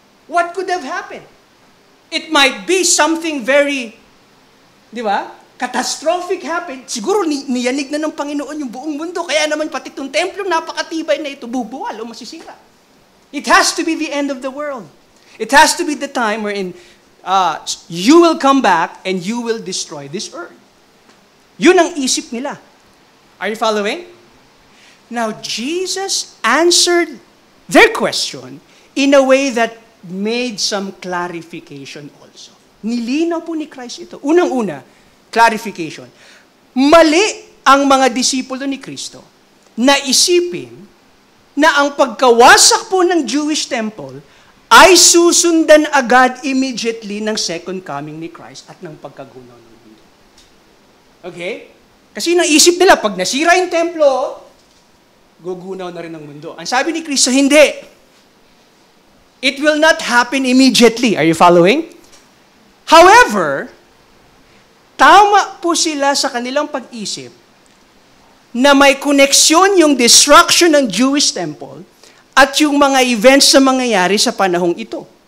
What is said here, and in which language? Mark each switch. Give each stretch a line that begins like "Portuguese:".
English: What could have happened? It might be something very, catastrophic happened.
Filipino: Siguro niyanig na ng Panginoon yung buong mundo. Kaya naman pati itong templo napakatibay na ito, bubuwal o masisira.
English: It has to be the end of the world. It has to be the time wherein you will come back and you will destroy this earth.
Filipino: Yun ang isip nila.
English: Are you following? Now, Jesus answered their question in a way that made some clarification also.
Filipino: Nilinaw po ni Christ ito. Unang-una, clarification. Mali ang mga disipulo ni Kristo na isipin na ang pagkawasak po ng Jewish temple ay susundan agad immediately ng second coming ni Christ at ng pagkagunaw ng mundo. Okay? Kasi naisip nila, pag nasira yung templo, gugunaw na rin ang mundo. Ang sabi ni Kristo, hindi.
English: It will not happen immediately. Are you following?
Filipino: However, tama po sila sa kanilang pag-isip na may koneksyon yung destruction ng Jewish temple at yung mga events na mangyayari sa panahong ito.